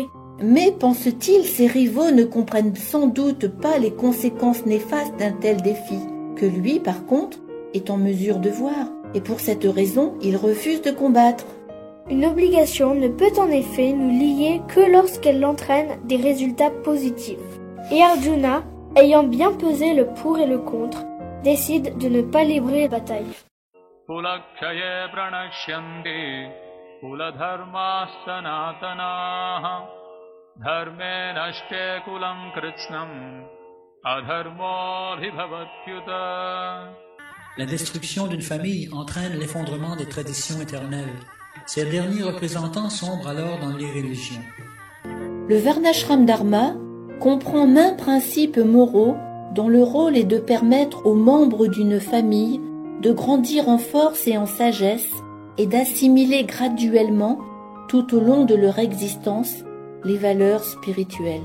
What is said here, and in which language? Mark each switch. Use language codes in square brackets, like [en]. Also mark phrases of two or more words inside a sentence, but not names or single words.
[fr] Mais, pense-t-il, ses rivaux ne comprennent sans doute pas les conséquences néfastes d'un tel défi, que lui, par contre, est en mesure de voir, et pour cette raison, il refuse de combattre. Une obligation ne peut en effet nous lier que lorsqu'elle entraîne des résultats positifs. Et Arjuna, ayant bien pesé le pour et le contre, décide de ne pas livrer la bataille. [sa] कुलक्षये प्रणश्यन्ति कुलधर्म सनातनः धर्मे नष्टे कुलम् कृत्स्नम् अधर्मो भवत्युत. [fr] La destruction d'une famille entraîne l'effondrement des traditions éternelles. Ces derniers représentants sombrent alors dans l'irréligion. Le Varnashram Dharma comprend maints principes moraux dont le rôle est de permettre aux membres d'une famille de grandir en force et en sagesse et d'assimiler graduellement, tout au long de leur existence, les valeurs spirituelles.